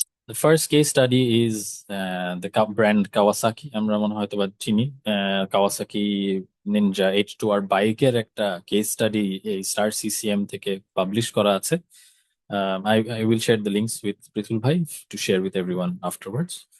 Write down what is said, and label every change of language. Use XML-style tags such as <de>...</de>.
<en>The first case study is the brand Kawasaki.</en> <bn>আমরা মনে হয়তো বা চিনি কাওয়াসাকি নিনজা H2R বাইকের একটা কেস স্টাডি এই স্টার সিসিএম থেকে পাবলিশ করা আছে।</bn> <en>I will share the links with Prithul ভাই to share with everyone afterwards.</en>